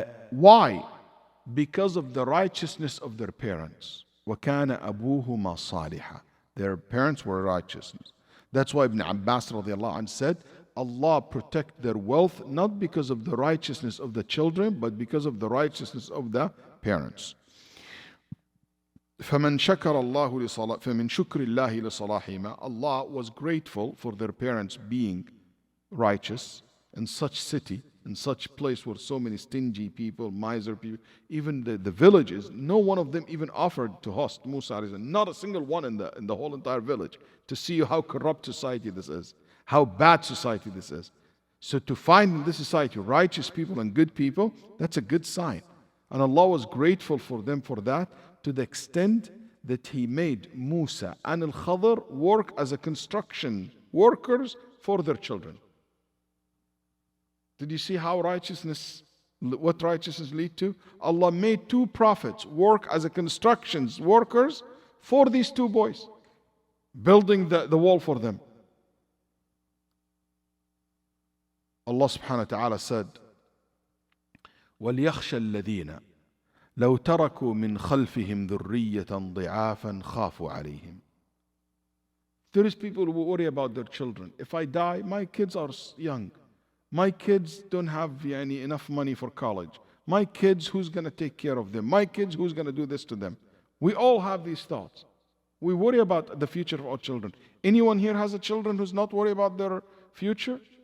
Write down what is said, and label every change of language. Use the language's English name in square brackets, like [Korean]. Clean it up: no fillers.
[English] Why? Because of the righteousness of their parents. [Arabic] وَكَانَ أَبُوهُمَا صَالِحًا. [English] Their parents were righteous. That's why Ibn Abbas radiallahu anh said, Allah protect their wealth not because of the righteousness of the children, but because of the righteousness of the parents. [Arabic] فمن شكر الله فمن شكر الله لصلاحهما. [English] Allah was grateful for their parents being righteous in such city, in such place where so many stingy people, miser people, even the villages, no one of them even offered to host Musa, not a single one in the whole entire village, to see how corrupt society this is, how bad society this is. So to find in this society righteous people and good people, that's a good sign. And Allah was grateful for them for that, to the extent that He made Musa and Al-Khadr work as a construction workers for their children. Did you see how what righteousness lead to? Allah made two prophets work as a construction workers for these two boys, building the wall for them. Allah subhanahu wa ta'ala said, [Arabic] وَلْيَخْشَ الَّذِينَ لو تركوا من خلفهم ذرية ضعافا خافوا عليهم. [English] There is people who worry about their children. If I die, my kids are young. My kids don't have enough money for college. My kids, who's going to take care of them? My kids, who's going to do this to them? We all have these thoughts. We worry about the future of our children. Anyone here has a children who's not worried about their future?